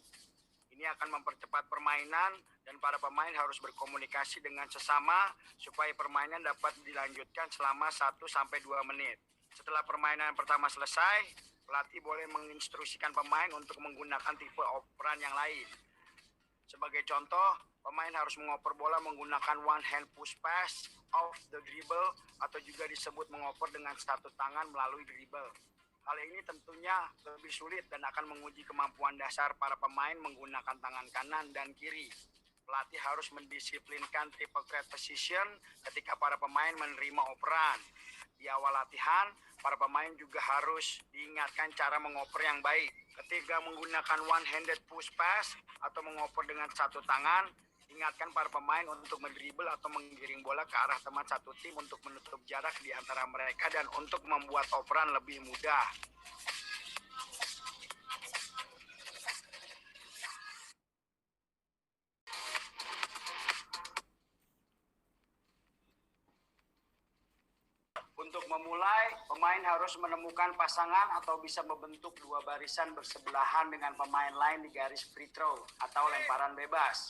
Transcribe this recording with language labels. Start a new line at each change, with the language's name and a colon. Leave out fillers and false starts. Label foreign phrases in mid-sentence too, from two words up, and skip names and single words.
Indonesian: Ini akan mempercepat permainan dan para pemain harus berkomunikasi dengan sesama supaya permainan dapat dilanjutkan selama 1-2 menit. Setelah permainan pertama selesai, pelatih boleh menginstruksikan pemain untuk menggunakan tipe operan yang lain. Sebagai contoh, pemain harus mengoper bola menggunakan
English: one hand push pass, off the dribble,
Indonesian: atau juga disebut mengoper dengan satu tangan melalui dribble. Hal ini tentunya lebih sulit dan akan menguji kemampuan dasar para pemain menggunakan tangan kanan dan kiri. Pelatih harus mendisiplinkan
English: triple threat position
Indonesian: ketika para pemain menerima operan. Di awal latihan, para pemain juga harus diingatkan cara mengoper yang baik. Ketika menggunakan
English: one-handed push pass
Indonesian: atau mengoper dengan satu tangan, ingatkan para pemain untuk mendribble atau menggiring bola ke arah teman satu tim untuk menutup jarak di antara mereka dan untuk membuat operan lebih mudah. Untuk memulai, pemain harus menemukan pasangan atau bisa membentuk 2 barisan bersebelahan dengan pemain lain di garis
English: free throw
Indonesian: atau lemparan bebas.